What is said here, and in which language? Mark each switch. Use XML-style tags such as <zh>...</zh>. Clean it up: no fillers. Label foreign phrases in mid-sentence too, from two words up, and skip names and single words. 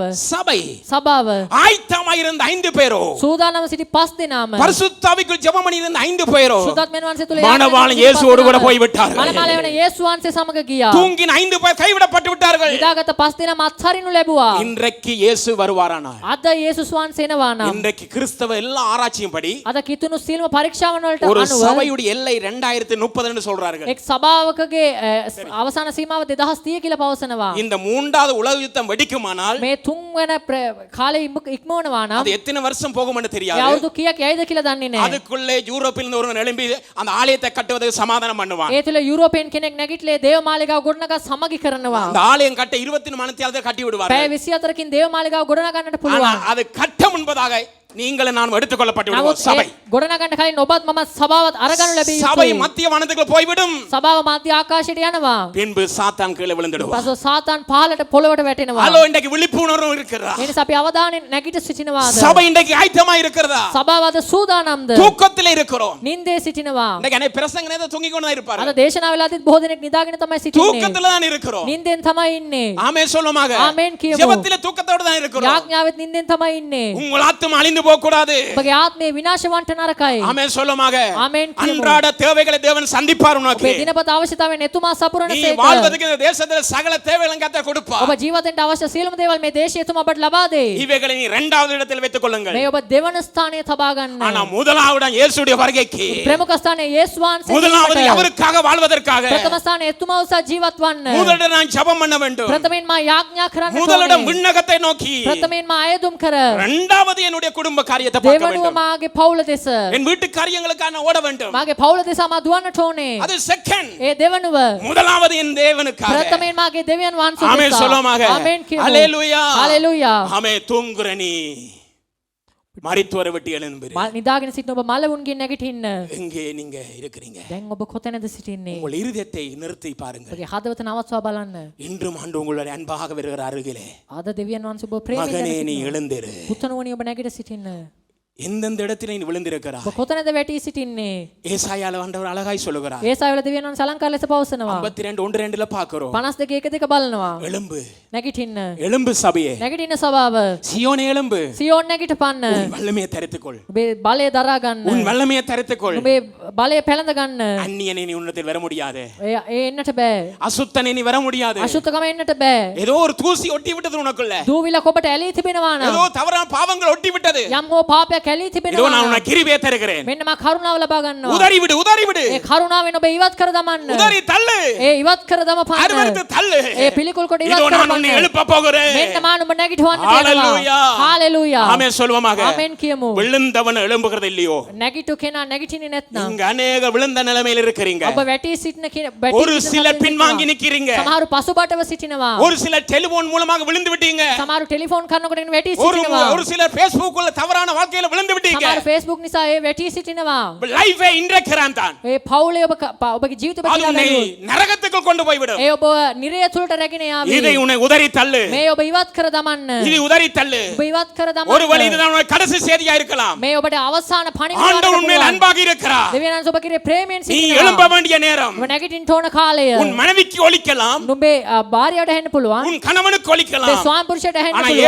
<ta>சபை</ta> <si>සභාව</si> <ta>ஆயத்தமாயிருந்த 5 பேரோ</ta> <si>සූදානම සිටි 5 දෙනාම</si> <ta>பரிசுத்தாவிக்குள் ஜெபம் பண்ணியிருந்த 5 பேரோ</ta> <si>සුදත්මයන් වහන්සේ තුල</si> <ta>மணவாளன் இயேசுவோடு கூட போய் விட்டார்கள்.</ta> <si>මනමාලය වන යේසුස් වහන්සේ සමග ගියා.</si> <ta>தூங்கின 5 பேர் கைவிடப்பட்டு விட்டார்கள்.</ta> <si>නිදාගත්ත 5 දෙනාම අත්හරිනු ලැබුවා.</si> <ta>இன்றைக்கு இயேசு வருவாரானால்</ta> <si>අද යේසුස් වහන්සේ එනවා නම්</si> <ta>இன்றைக்கு கிறிஸ்தவ எல்லா ஆராய்ச்சியும் படி</ta> <si>අද කිතුණු සීලම පරීක්ෂාවන් වලට</si> <ta>ஒரு</ta> <si>අනුව</si> <ta>சபையுடைய எல்லை 2030 என்று சொல்றார்கள்.</ta> <si>එක් සභාවකගේ අවසාන සීමාව 2030 කියලා පවසනවා.</si> <ta>இந்த மூன்றாவது உலக யுத்தம் வெடிக்குமானால்</ta> <si>මේ තුන්වන කාලේ ඉක්මවනවා නම්</si> <ta>அது எத்தனை வருஷம் போகும்னு</ta> <si>ඒ</si> <ta>தெரியாது.</ta> <si>අවුරුදු කීයක් යයිද කියලා දන්නේ නැහැ.</si> <ta>அதுக்குள்ளே யூரோப்பில் இருந்து ஒருவன் எழும்பி அந்த ஆலயத்தை கட்டுவதற்கு சமாதானம் பண்ணுவான்.</ta> <si>ඒ තුල යුරෝපයෙන් කෙනෙක් නැගිටලේ දේවමාලිගාව ගොඩනගා සමගි කරනවා.</si> <ta>அந்த ஆலயம் கட்ட 24 மணித்தியாலத்தை கட்டி</ta> <si>පැය</si> <ta>விடுவார்கள்.</ta> <si>24කින් දේවමාලිගාව ගොඩනගා ගන්නට</si> <ta>ஆனா</ta> <si>පුළුවන්.</si> <ta>அது கட்ட முன்பதாக நீங்களும் நான் எடுத்துக்கொள்ளப்பட்டு விடுவோம்.</ta> <si>නමුත්</si> <ta>சபை</ta> <si>ඒ ගොඩනගන්න කලින් ඔබත් මමත් සභාවත් අරගනු ලැබිය</si> <ta>சபை</ta> <si>යුතුයි.</si> <ta>மத்திய வானத்துக்குள்ள போய்விடும்.</ta> <si>සභාව මධ්‍ය ආකාශයට යනවා.</si> <ta>பின்பு சாத்தான் கீழே விழுந்துடுவான்.</ta> <si>පසු සාතාන් පහළට පොළොවට වැටෙනවා.</si> <ta>ஹலோ இன்றைக்கு விழிப்புணர்வு இருக்கிறதா?</ta> <si>ඒ නිසා අපි අවධානයෙන් නැගිට සිටිනවාද?</si> <ta>சபை இன்றைக்கு ஆயத்தமா இருக்கிறதா?</ta> <si>සභාව අද සූදානම්ද?</si> <ta>தூக்கத்திலே இருக்கிறோம்.</ta> <si>නින්දේ සිටිනවා.</si> <ta>இன்றைக்கு அனை பிரசங்க நேரத்துல தூங்கி கொண்டு தான்</ta> <si>අද</si> <ta>இருப்பார்கள்.</ta> <si>දේශනා වෙලාදීත් බොහෝ දෙනෙක් නිදාගෙන තමයි සිටින්නේ.</si> <ta>தூக்கத்துல தான் இருக்கிறோம்.</ta> <si>නින්දෙන් තමයි ඉන්නේ.</si> <ta>ஆமென் சொல்லுமாங்க.</ta> <si>ආමෙන් කියමු.</si> <ta>ஜெபத்திலே தூக்கத்தோட தான் இருக்கிறோம்.</ta> <si>යාඥාවෙත් නින්දෙන් තමයි ඉන්නේ.</si> <ta>உங்கள் ஆத்துமா அழிந்து போக கூடாது.</ta> <si>ඔබගේ ආත්මය විනාශ වන්ට නරකයි.</si> <ta>ஆமென் சொல்லுமாங்க.</ta> <si>ஆமென் කියමු.</si> <ta>அன்றாட தேவைகளை தேவன் சந்திப்பார் உனக்கு.</ta> <si>ඔබේ දිනපත අවශ්‍යතාවයන් එතුමා සපුරන</si> <ta>நீ</ta> <si>සේක.</si> <ta>வாழ்வதற்கு இந்த தேசத்துல சகல தேவைகளும் கர்த்தர் கொடுப்பார்.</ta> <si>ඔබ ජීවිතෙන්ට අවශ්‍ය සියලුම දේවල් මේ දේශය එතුමා ඔබට ලබා දෙයි.</si> <ta>இவைகளை நீ இரண்டாவது இடத்தில் வைத்துக் கொள்ளுங்கள்.</ta> <si>මේ ඔබ දෙවන ස්ථානයේ තබා ගන්න.</si> <ta>ஆனா முதலாவது இயேசுடைய வருகைக்கு</ta> <si>ප්‍රමුඛ ස්ථානයේ යේසුස් වහන්සේ.</si> <ta>முதலாவது அவருக்காக வாழ்வதற்காக</ta> <si>ප්‍රථම ස්ථානයේ එතුමා උසා ජීවත් වන්න.</si> <ta>முதலிடம் நான் ஜெபம் பண்ண வேண்டும்.</ta> <si>ප්‍රථමයෙන් මා යාඥා කරන්න</si> <ta>முதலிடம்</ta> <si>ඕනේ.</si> <ta>விண்ணகத்தை நோக்கி</ta> <si>ප්‍රථමයෙන් මා අයදුම් කර.</si> <ta>இரண்டாவது என்னுடைய குடும்ப காரியத்தை பார்க்க</ta> <si>දෙවනුව</si> <ta>வேண்டும்.</ta> <si>මාගේ පවුල දෙස.</si> <ta>என் வீட்டு காரியங்களுக்காக நான் ஓட வேண்டும்.</ta> <si>මාගේ පවුල දෙස මා දුවන්නට ඕනේ.</si> <ta>அது செகண்ட்.</ta> <si>ඒ දෙවනුව.</si> <ta>முதலாவது என் தேவனுக்காக.</ta> <si>ප්‍රථමයෙන් මාගේ දෙවියන් වහන්සේ</si> <ta>ஆமென்</ta> <si>දෙස.</si> <ta>சொல்லுமாங்க.</ta> <si>ආමෙන් කියමු.</si> <ta>ஹalleluya.</ta> <si>හalleluya.</si> <ta>ஆமென் தூங்குற நீ மரித்தோரை விட்டு எழும்பு.</ta> <si>නිදාගෙන සිටින ඔබ මලවුන්ගෙන් නැගිටින්න.</si> <ta>எங்கே நீங்க இருக்கிறீங்க?</ta> <si>දැන් ඔබ කොතැනද සිටින්නේ?</si> <ta>உங்கள் இருதயத்தை நிறுத்தி பாருங்கள்.</ta> <si>ඔබගේ හදවත නවත්වා බලන්න.</si> <ta>இன்றும் ஆண்டு உங்களுடைய அன்பாக வருகிற அருகிலே</ta> <si>අද දෙවියන් වහන්සේ ඔබ ප්‍රේමයෙන්</si> <ta>மகனே நீ</ta> <si>සිටිනවා.</si> <ta>எழுந்திரு.</ta> <si>පුතණුවනි ඔබ නැගිට සිටින්න.</si> <ta>எந்தெந்த இடத்துல நீ விழுந்திருக்கிறாய்?</ta> <si>ඔබ කොතැනද වැටී සිටින්නේ?</si> <ta>ஏசாயால ஆண்டவர் அழகாய் சொல்லுகிறார்.</ta> <si>ඒසාවල දෙවියන් වහන්සේ අලංකාර ලෙස පවසනවා.</si> <ta>52 1:2ல பார்க்கிறோம்.</ta> <si>52:1 බලනවා.</si> <ta>எழும்பு</ta> <si>නැගිටින්න.</si> <ta>எழும்பு சபையே.</ta> <si>නැගිටින්න සභාව.</si> <ta>சியோனே எழும்பு.</ta> <si>සියෝන් නැගිටපන්න.</si> <ta>உன் வல்லமையை தரித்துக்கொள்.</ta> <si>ඔබේ බලය දරා ගන්න.</si> <ta>உன் வல்லமையை தரித்துக்கொள்.</ta> <si>ඔබේ බලය පැලඳ ගන්න.</si> <ta>அந்நியனே நீ உன்னத்தில் வர முடியாது.</ta> <si>ඒ එන්නට බෑ.</si> <ta>அசுத்தனே நீ வர முடியாது.</ta> <si>අශුද්ධකම එන්නට බෑ.</si> <ta>ஏதோ ஒரு தூசி ஒட்டி விட்டது உனக்குள்ள.</ta> <si>දූවිලක් ඔබට ඇලී තිබෙනවා නම්.</si> <ta>ஏதோ தவறான பாவங்கள் ஒட்டி விட்டது.</ta> <si>යම් හෝ පාපයක් ඇලී</si> <ta>இதோ</ta> <si>තිබෙනවා</si> <ta>நான்</ta> <si>නම්.</si> <ta>உனக்கு கிருபையை தருகிறேன்.</ta> <si>මෙන්න මා කරුණාව ලබා ගන්නවා.</si> <ta>உதறி விடு உதறி விடு.</ta> <si>ඒ කරුණාවෙන් ඔබ ඉවත් කර දමන්න.</si> <ta>உதறி தள்ளு.</ta> <si>ඒ ඉවත් කර දමපන්න.</si> <ta>அருவருத்து தள்ளு.</ta> <si>ඒ පිළිකුල් කොට ඉවත්</si> <ta>இதோ</ta> <si>කර</si> <ta>நான் உன்னை</ta> <si>දමන්න.</si> <ta>எழுப்ப போகிறேன்.</ta> <si>මෙන්න මා නුඹ නැගිටවන්නට</si> <ta>ஹalleluya.</ta> <si>යනවා. හalleluya.</si> <ta>ஆமென் சொல்லுவோமாக.</ta> <si>ආමෙන් කියමු.</si> <ta>விழுந்தவன் எழும்புகிறது இல்லையோ?</ta> <si>නැගිටු කෙනා නැගිටින්නේ නැත්නම්</si> <ta>இங்க அநேக விழுந்த நிலைமையில் இருக்கிறீங்க.</ta> <si>ඔබ වැටී සිටින</si> <ta>ஒரு சிலர் பின்வாங்கி நிக்கிறீங்க.</ta> <si>සමහරු පසුබටව සිටිනවා.</si> <ta>ஒரு சிலர் டெலிபோன் மூலமாக விழுந்து விட்டீங்க.</ta> <si>සමහරු ටෙලිෆෝන් කරනකොට වැටී</si> <ta>ஒரு</ta> <si>සිටිනවා.</si> <ta>ஒரு சிலர் Facebook உள்ள தவறான வாழ்க்கையில விழுந்து விட்டீங்க.</ta> <si>සමහරු Facebook නිසා ඒ වැටී සිටිනවා.</si> <ta>லைஃபை இன்றைக்கிறான் தான்.</ta> <si>ඒ පවුලේ ඔබගේ ජීවිත</si> <ta>அது உன்னை நரகத்துக்கு கொண்டு போய் விடும்.</ta> <si>ඒ ඔබ නිරය තුලට රැගෙන යාවි.</si> <ta>இதை உன்னை உதறி தள்ளு.</ta> <si>මේ ඔබ ඉවත් කර දමන්න.</si> <ta>இது உதறி தள்ளு.</ta> <si>ඔබ ඉවත් කර</si> <ta>ஒரு வழி</ta> <si>දමන්න.</si> <ta>இதுதான் உனக்கு கடைசி செய்தியா இருக்கலாம்.</ta> <si>මේ ඔබට අවසාන</si> <ta>ஆண்டவர் உன்மேல்</ta> <si>පණිවිඩයක්</si> <ta>அன்பாக இருக்கிறார்.</ta> <si>දෙවියන් වහන්සේ ඔබ කෙරේ ප්‍රේමයෙන්</si> <ta>நீ எழும்ப</ta> <si>සිටිනවා.</si> <ta>வேண்டிய நேரம்.</ta> <si>ඔබ නැගිටින්න ඕන කාලය.</si> <ta>உன் மனைவிக்கு ஒலிக்கலாம்.</ta> <si>නුඹේ භාර්යාවට ඇහෙන්න පුළුවන්.</si> <ta>உன் கணவனுக்கு</ta> <si>ඔබේ</si> <ta>ஒலிக்கலாம்.</ta> <si>ස්වාමි පුරුෂයට ඇහෙන්න</si> <ta>ஆனா</ta> <si>පුළුවන්.</si>